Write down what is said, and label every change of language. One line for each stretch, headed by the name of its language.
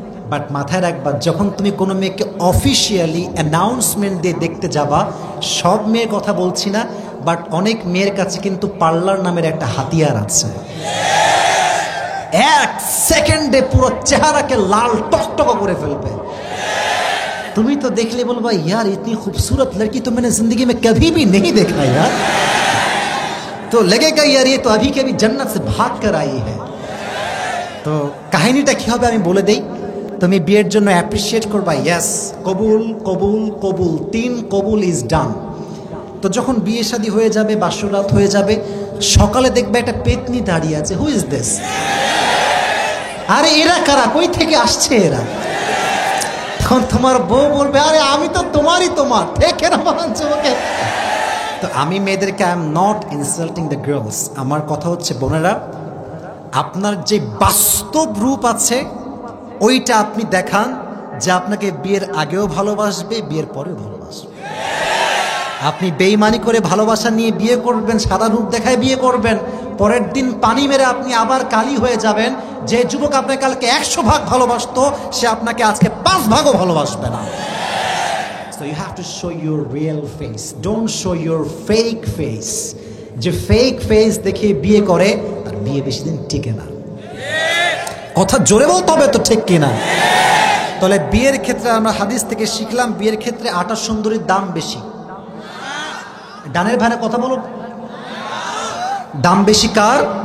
Bangla: But মাথায় রাখবা, যখন তুমি কোনো মেয়েকে অফিসিয়ালি অ্যানাউন্সমেন্ট দিয়ে দেখতে যাবা, সব মেয়ের কথা বলছি না, বাট অনেক মেয়ের কাছে কিন্তু পার্লার নামের একটা হাতিয়ার আছে। 1 সেকেন্ডে পুরো চেহারাকে লাল টকটক করে ফেলবে। তুমি তো দেখলে বলবা
Hindi: यार इतनी खूबसूरत लड़की तो मैंने जिंदगी में कभी भी नहीं देखा यार, तो लगेगा यार ये तो अभी के अभी जन्नत से भाग कर आई है।
Bangla: তো কাহিনীটা কি হবে আমি বলে দেই, তুমি বিয়ের জন্য অ্যাপ্রিসিয়েট করবা, ইয়েস কবুল কবুল কবুল, 3 কবুল ইজ ডান। তো যখন বিয়ে শাদী হয়ে যাবে, বাসরাত হয়ে যাবে, সকালে দেখবে একটা পেতনি দাঁড়িয়ে আছে,
English: Who is this?
Bangla: আরে এরা কারা, কই থেকে আসছে এরা? তখন তোমার বউ বলবে, আরে আমি তো তোমারই, তোমার ঠিক না বলছো ওকে? তো আমি মেয়েদেরকে,
English: I am not insulting the girls,
Bangla: আমার কথা হচ্ছে বোনেরা, আপনার যে বাস্তব রূপ আছে ওইটা আপনি দেখান, যে আপনাকে বিয়ের আগেও ভালোবাসবে, বিয়ের পরেও ভালোবাসবে। আপনি বেইমানি করে ভালোবাসা নিয়ে বিয়ে করবেন, সাদা রূপ দেখায় বিয়ে করবেন, পরের দিন পানি মেরে আপনি আবার কালি হয়ে যাবেন। যে যুবক আপনাকে কালকে 100 ভাগ ভালোবাসতো, সে আপনাকে আজকে 5 ভাগও ভালোবাসবে না।
English: So you have to show your real face, don't show your fake face.
Bangla: যে ফেক ফেস দেখে বিয়ে করে তার বিয়ে বেশি দিন টিকে না। কথা জোরে বলতে হবে তো, ঠিক কিনা? তাহলে বিয়ের ক্ষেত্রে আমরা হাদিস থেকে শিখলাম, বিয়ের ক্ষেত্রে 28 সুন্দরীর দাম বেশি। ডানের ভানে কথা বলো, দাম বেশি কার?